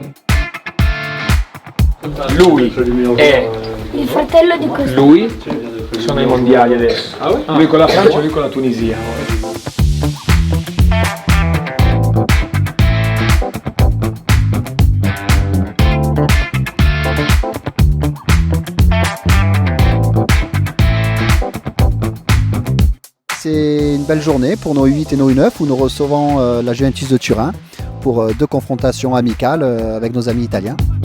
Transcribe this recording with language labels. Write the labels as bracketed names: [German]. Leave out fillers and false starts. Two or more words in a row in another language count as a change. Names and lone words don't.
[Italian] Lui è il fratello di questo. lui sono ai mondiali adesso. Lui con la Francia e lui con la Tunisia. [French] C'est une belle journée pour nos U8 et nos U9 où nous recevons la Juventus de Turin pour deux confrontations amicales avec nos amis italiens.